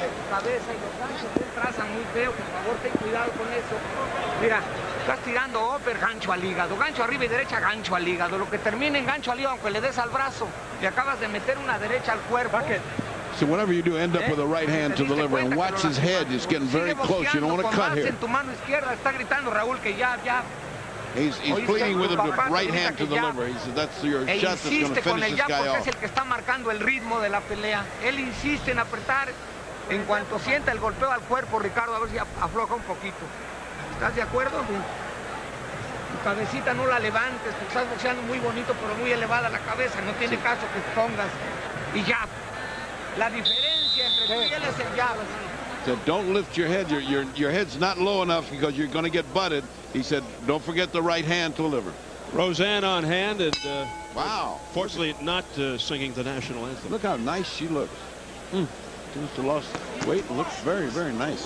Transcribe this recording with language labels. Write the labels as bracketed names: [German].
[Spanish] Cabeza y los ganchos él traza muy feo, por favor ten cuidado con eso. Mira, estás tirando upper, gancho al hígado, gancho arriba y derecha, gancho al hígado. Lo que termina en gancho al hígado, aunque le des al brazo, le acabas de meter una derecha al cuerpo. [English] So whatever you do, end up with a right hand to the liver, and watch his head. It's getting very close. You don't want to cut here. [Spanish] En tu mano izquierda está gritando Raúl que ya. [English] He's pleading with him to right hand to the liver. He said that's your shot that's going to finish this guy off. [Spanish] Es el que está marcando el ritmo de la pelea. Él insiste en apretar. En cuanto sienta el golpeo al cuerpo, Ricardo, a ver si afloja un poquito. ¿Estás de acuerdo? Tu cabecita no la levantes, tú estás boxeando muy bonito, pero muy elevada la cabeza. No tiene caso que te pongas. Y jab. La diferencia entre tú y él es el jab. [English] So don't lift your head. Your head's not low enough because you're going to get butted. He said, don't forget the right hand to the liver. Roseanne on hand, and wow. Fortunately not singing the national anthem. Look how nice she looks. Mr. lost weight, looks very nice.